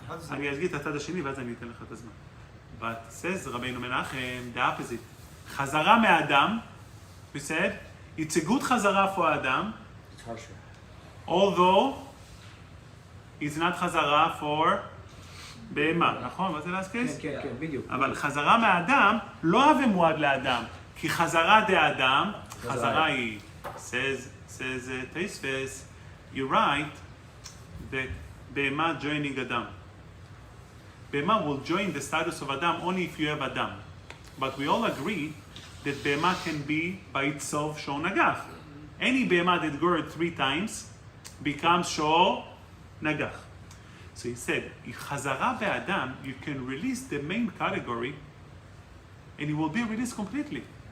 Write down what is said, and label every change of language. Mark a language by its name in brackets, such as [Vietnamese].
[Hebrew] אני אגיד את הצד השני ואז אני אתן לך את הזמן. [English] But says רבינו מנחם, the opposite. חזרה מאדם, we said, it's a good חזרה for Adam, although it's not חזרה for בהמה, נכון? [Hebrew] מה זה להזכיס? כן, בדיוק. אבל חזרה מאדם לא הווה מועד לאדם, כי חזרה דאדם, חזרה היא, says תספס, [English] you're right that Behema joining Adam. Behema will join the status of Adam only if you have Adam. But we all agree that Behema can be by itself Shor Nagach. Any Behema that gird 3 times becomes Shor Nagach. So he said, Chazara be'Adam, you can release the main category and it will be released completely.